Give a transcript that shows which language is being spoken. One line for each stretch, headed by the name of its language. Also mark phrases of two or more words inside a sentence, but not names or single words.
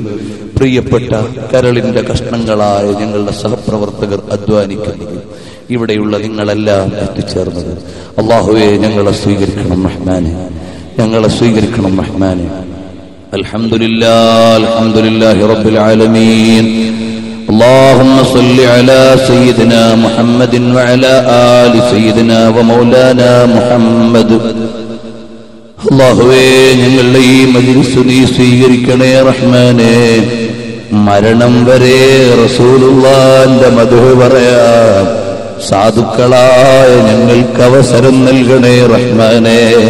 Malayalam: പ്രിയപ്പെട്ട കരളിന്റെ കഷ്ണങ്ങളായ ഞങ്ങളുടെ സഹപ്രവർത്തകർ അധ്വാനിക്കുന്നത്, ഇവിടെയുള്ള നിങ്ങളെല്ലാം എത്തിച്ചേർന്നത്. അല്ലാഹുവേ, ഞങ്ങളെ സ്വീകരിക്കണം റഹ്മാനെ, ഞങ്ങളെ സ്വീകരിക്കണം റഹ്മാനെ.
Arabic: الحمد لله، الحمد لله رب العالمين. اللهم صل على سيدنا محمد وعلى آل سيدنا ومولانا محمد.
Malayalam: അല്ലാഹുവേ, ഞങ്ങളുടെ ഈ മജ്ലിസ് നീ സ്വീകരിക്കണേ റഹ്മാനേ. മരണം വരെ റസൂലുള്ളാഹിന്റെ മദ്ഹ് പറയാം സാധുക്കളായ ഞങ്ങൾക്ക് അവസരം നൽകണേ റഹ്മാനേ.